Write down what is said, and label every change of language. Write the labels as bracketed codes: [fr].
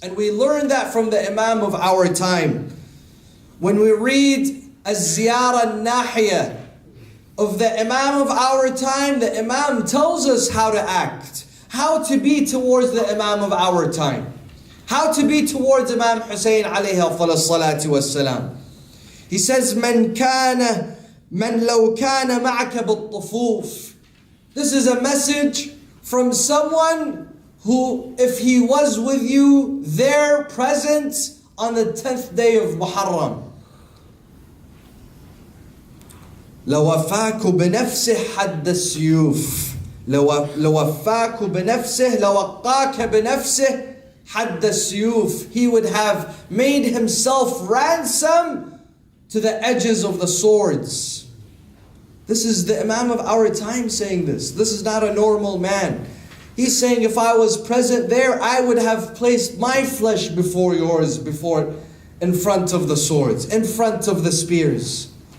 [en] And we learn that from the Imam of our time. When we read Az-Ziyara Nahiya of the Imam of our time, the Imam tells us how to act, how to be towards the Imam of our time. How to be towards Imam Hussein alayhi salatu wassalam. He says, [ar] من لو كان معك بالطفوف. [en] This is a message from someone who, if he was with you there present on the 10th day of Muharram, [ar] لوفاك بنفسه حد السيوف. لوفاك بنفسه لوقاك بنفسه حد السيوف. [en] He would have made himself ransom to the edges of the swords. This is the Imam of our time saying this. This is not a normal man. He's saying, if I was present there, I would have placed my flesh before yours, in front of the swords, in front of the spears.